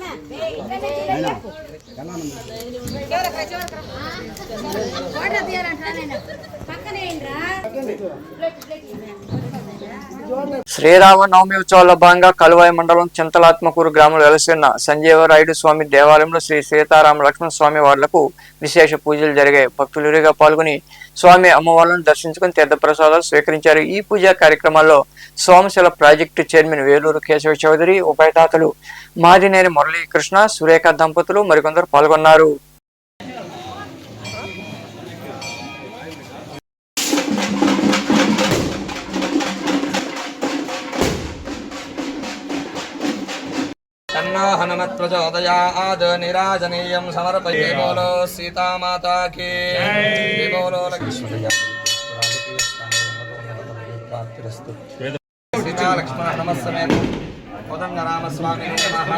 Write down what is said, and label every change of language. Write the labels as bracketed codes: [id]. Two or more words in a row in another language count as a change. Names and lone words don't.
[te] శ్రీరామనవమి ఉత్సవాల్లో భాగంగా కలువాయి మండలం చింతలాత్మకూరు గ్రామంలో వెలసిన సంజీవరాయుడు స్వామి దేవాలయంలో శ్రీ సీతారామ లక్ష్మణ స్వామి వార్లకు విశేష పూజలు జరిగాయి. భక్తులు ఇరుగా పాల్గొని స్వామి అమ్మవార్లను దర్శించుకుని తీర్థ ప్రసాదాలు స్వీకరించారు. ఈ పూజా కార్యక్రమాల్లో సోమశిల ప్రాజెక్టు చైర్మన్ వేలూరు కేశవ చౌదరి, ఉభయదాతలు మాదినేని మురళీకృష్ణ, సురేఖ దంపతులు మరికొందరు పాల్గొన్నారు. [sa] हनुमत् प्रचोदयात् निराजनीयं समर्पये। [hi] बोलो सीता माता की जय, बोलो लक्ष्मण सीता लक्ष्मण [sa] नमस्समेत कोदंड राम स्वामी नमः।